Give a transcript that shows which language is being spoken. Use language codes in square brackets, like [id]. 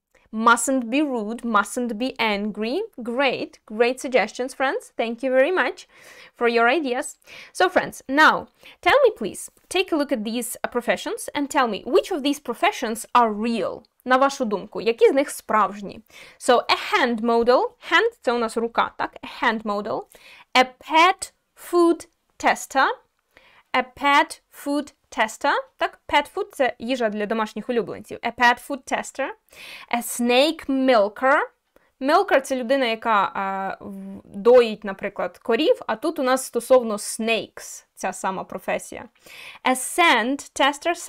[en] Mustn't be rude, mustn't be angry. Great, great suggestions, friends. Thank you very much for your ideas. So, friends, now, tell me, please, take a look at these professions and tell me, which of these professions are real? [uk] На вашу думку, які з них справжні? [en] So, a hand model, hand – [uk] це у нас рука, так? [en] A hand model. A pet food tester. A pet food tester, так? Pet food [uk] – це їжа для домашніх улюбленців. [en] A pet food tester. A snake milker. [uk] Milker – це людина, яка доїть, наприклад, корів, а тут у нас стосовно snakes ця сама професія. [en] A sand tester.